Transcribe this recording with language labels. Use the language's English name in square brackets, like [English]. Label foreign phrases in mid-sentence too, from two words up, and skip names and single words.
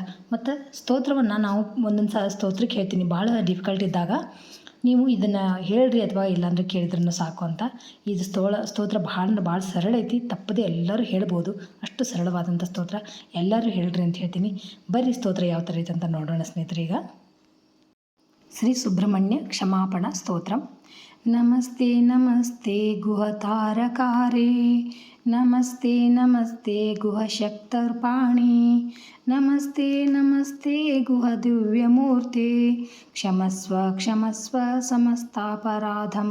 [Kannada] ಮತ್ತು ಸ್ತೋತ್ರವನ್ನು ನಾವು ಒಂದೊಂದು ಸಲ ಸ್ತೋತ್ರಕ್ಕೆ ಹೇಳ್ತೀನಿ, ಭಾಳ ಡಿಫಿಕಲ್ಟ್ ಇದ್ದಾಗ ನೀವು ಇದನ್ನು ಹೇಳ್ರಿ ಅಥವಾ ಇಲ್ಲಾಂದರೆ ಕೇಳಿದ್ರೂ ಸಾಕು ಅಂತ. ಇದು ಸ್ತೋತ್ರ ಭಾಳ ಸರಳ ಐತಿ. ತಪ್ಪದೆ ಎಲ್ಲರೂ ಹೇಳ್ಬೋದು, ಅಷ್ಟು ಸರಳವಾದಂಥ ಸ್ತೋತ್ರ. ಎಲ್ಲರೂ ಹೇಳ್ರಿ ಅಂತ ಹೇಳ್ತೀನಿ. ಬರ್ರಿ ಸ್ತೋತ್ರ ಯಾವ ಥರ ಐತೆ ಅಂತ ನೋಡೋಣ ಸ್ನೇಹಿತರೆ. ಈಗ ಶ್ರೀ ಸುಬ್ರಹ್ಮಣ್ಯ ಕ್ಷಮಾಪಣ ಸ್ತೋತ್ರಂ. [Sanskrit] ನಮಸ್ತೆ ನಮಸ್ತೆ ಗುಹ ತಾರಕಾರೇ, ನಮಸ್ತೆ ನಮಸ್ತೆ ಗುಹ ಶಕ್ತರ್ಪಾಣಿ, ನಮಸ್ತೆ ನಮಸ್ತೆ ಗುಹ ದಿವ್ಯಮೂರ್ತೆ, ಕ್ಷಮಸ್ವ ಕ್ಷಮಸ್ವ ಸಮಸ್ತಾಪರಾಧಂ.